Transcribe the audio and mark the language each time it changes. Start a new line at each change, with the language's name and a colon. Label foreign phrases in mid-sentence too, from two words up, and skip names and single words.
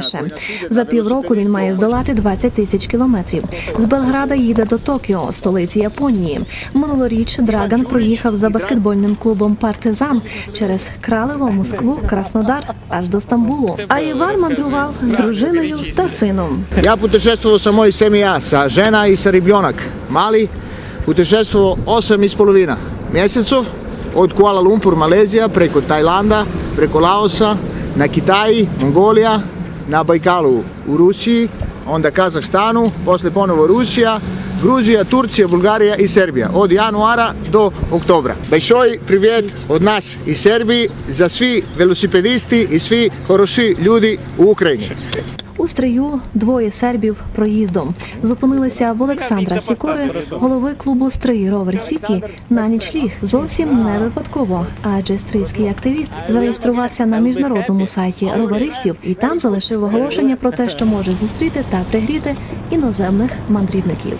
Ukrainian: За півроку він має здолати 20 тисяч кілометрів. З Белграда їде до Токіо, столиці Японії. Минулоріч Драган проїхав за баскетбольним клубом «Партизан» через Кралево, Москву, Краснодар аж до Стамбулу. А Іван мандрував з дружиною та сином.
Serbian: Ja putešestvovao sa mojoj semija, sa žena i sa ribjonak. Mali putešestvovao 8,5 mjesecov od Kuala Lumpur, Malezija, preko Tajlanda, preko Laosa, na Kitaji, Mongolija, na Bajkalu u Rusiji, onda Kazahstanu, posle ponovo Rusija, Gruzija, Turcija, Bulgarija i Serbija od januara do oktobra.
Russian: Большой привет
Serbian: od nas iz Serbiji za svi velosipedisti i svi хороші ljudi u Ukrajini.
Ukrainian: У Стрию двоє сербів проїздом. Зупинилися в Олександра Сікори, голови клубу «Стрий Ровер Сіті», на нічліг. Зовсім не випадково, адже стрийський активіст зареєструвався на міжнародному сайті роверистів і там залишив оголошення про те, що може зустріти та пригріти іноземних мандрівників.